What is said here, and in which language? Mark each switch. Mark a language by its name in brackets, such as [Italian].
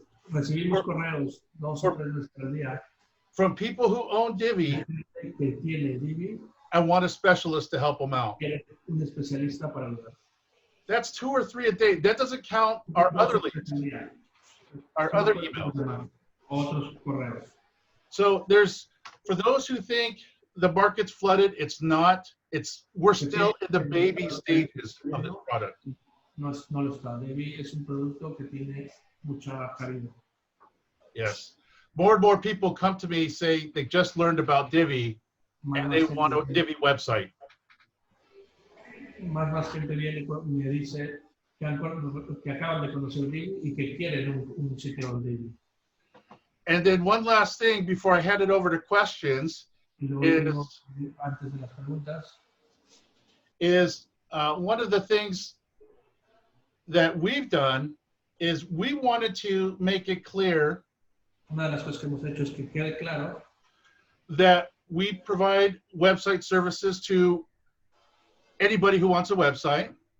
[Spanish] recibimos correos 2 o 3 veces al día [English] from people who own Divi [Spanish] que tiene Divi, [English] and want a specialist to help them out. [Spanish] que un especialista para ayudar. [English] That's 2 or 3 a day. That doesn't count our other leads, our other emails. [Spanish] Otros correos. [English] So there's, for those who think the market's flooded, it's not. We're still in the baby stages of this product. [Spanish] no lo está. Divi es un producto que tiene mucha calidad. [English] Yes. More and more people come to me say they just learned about Divi and they want a Divi website. [Spanish] Más gente viene y me dice que acaban de conocer Divi y que quieren un sitio de Divi. [English] And then one last thing before I hand it over to questions [Spanish] Antes de las preguntas, [English] is one of the things that we've done is we wanted to make it clear [Spanish] una de las cosas que hemos hecho es que quede claro [English] that we provide website services to anybody who wants a website.